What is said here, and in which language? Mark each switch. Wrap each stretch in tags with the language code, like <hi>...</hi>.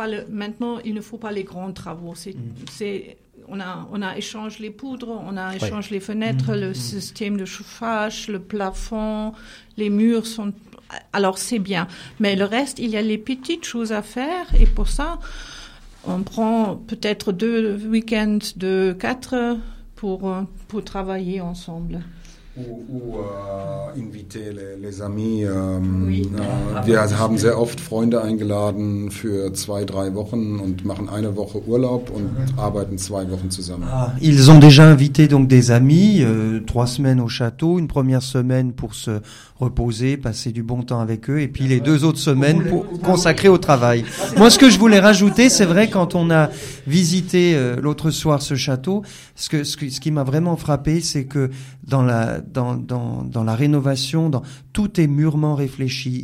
<fr>Maintenant, il ne faut pas les grands travaux. On a échangé les poudres, on a échangé les fenêtres, le système de chauffage, le plafond, les murs sont... Alors, c'est bien. Mais le reste, il y a les petites choses à faire. Et pour ça, on prend peut-être 2 week-ends de 4 pour travailler ensemble. Ou inviter les amis.</fr> <de>Wir haben sehr oft Freunde eingeladen für 2-3 Wochen und machen eine Woche Urlaub und arbeiten 2 Wochen zusammen.</de> <fr>Ah, ils ont déjà invité donc des amis, 3 semaines au château, une première semaine pour se reposer, passer du bon temps avec eux, et puis les 2 autres semaines pour consacrer au travail. Moi, ce que je voulais rajouter, c'est vrai, quand on a visité l'autre soir ce château, ce qui m'a vraiment frappé, c'est que dans la rénovation, tout est mûrement réfléchi.</fr>